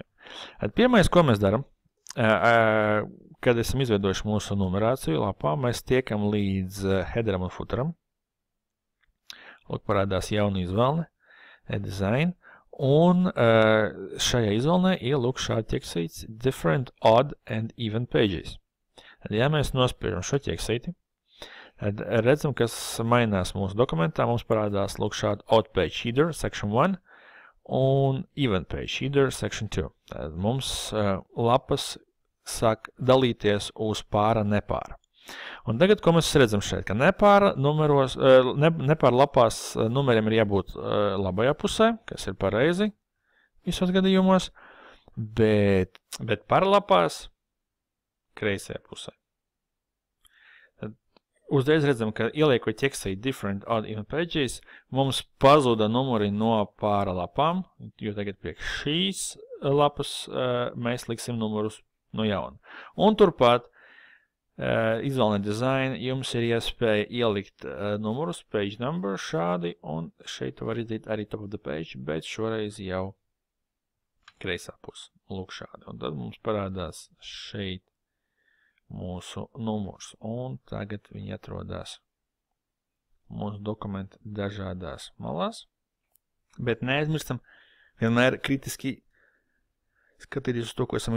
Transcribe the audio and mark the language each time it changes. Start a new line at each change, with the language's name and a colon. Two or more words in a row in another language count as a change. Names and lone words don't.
Latvian: Pirmais, ko mēs daram, kad esam izveidojuši mūsu numerāciju lapā, mēs tiekam līdz headeram un footeram. Lūk, parādās jauna izvēlne, design, un šajā izvēlnē ir lūk šādi ķeksīts
English: different, odd and even pages.
Latvian: Tad, ja mēs nospiežam šo ķeksīti, tad redzam, kas mainās mūsu dokumentā. Mums parādās lūk šādi
English: odd page header, section 1,
Latvian: un
English: even page header, section 2.
Latvian: Tad mums lapas sāk dalīties uz pāra nepāra. Un tagad, ko mēs redzam šeit, ka nepāra lapās numeriem ir jābūt labajā pusē, kas ir pareizi visos gadījumos, bet pāra lapās kreisajā pusē. Tad uzreiz redzam, ka ieliekot ķeksīt
English: different, odd, even pages,
Latvian: mums pazuda numuri no pāra lapām, jo tagad priekš šīs lapas mēs liksim numurus no jauna. Un turpat izvēlnē design, jums ir iespēja ielikt numurus,
English: page number
Latvian: šādi, un šeit var izdarīt arī
English: top of the page,
Latvian: bet šoreiz jau kreisā puse. Lūk šādi. Un tad mums parādās šeit mūsu numurs, un tagad viņi atrodas mūsu dokumenta dažādās malās, bet neaizmirstam vienmēr kritiski skatīties uz to, ko esam